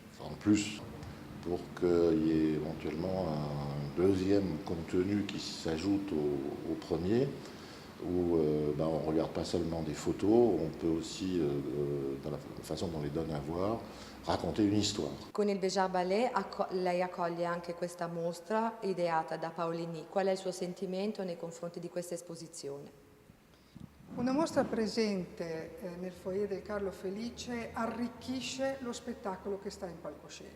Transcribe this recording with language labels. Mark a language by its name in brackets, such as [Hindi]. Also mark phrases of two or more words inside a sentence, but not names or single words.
[French] En plus, pour qu'il y ait éventuellement un deuxième contenu qui s'ajoute au premier, où on ne regarde pas seulement des photos, on peut aussi, dans la façon dont on les donne à voir, racconter une histoire. [Italian] Con il Béjar Ballet lei accoglie anche questa mostra ideata da Paolini. Qual è il suo sentimento nei confronti di questa esposizione? Una mostra presente nel foyer del Carlo Felice arricchisce lo spettacolo che sta in palcoscenico.